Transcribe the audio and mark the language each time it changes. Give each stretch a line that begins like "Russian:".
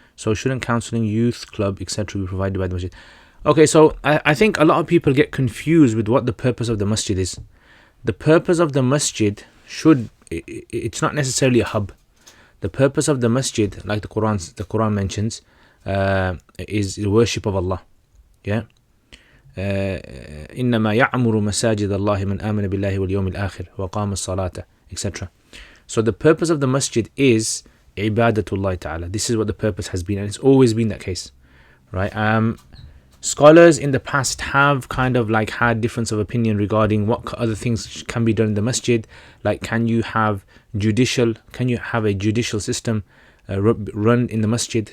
English: So shouldn't counselling, youth club, etc. be provided by the masjid? Okay, so I think a lot of people get confused with what the purpose of the masjid is. The purpose of the masjid it's not necessarily a hub. The purpose of the masjid, like the Quran mentions, is the worship of Allah. Yeah.
Arabic: إنما يعمر مساجد الله من آمن بالله واليوم الآخر وقام الصلاة, etc.
English: So the purpose of the masjid is ibadatullah ta'ala. This is what the purpose has been, and it's always been that case, right? Scholars in the past have kind of like had difference of opinion regarding what other things can be done in the masjid. Like, can you have a judicial system run in the masjid?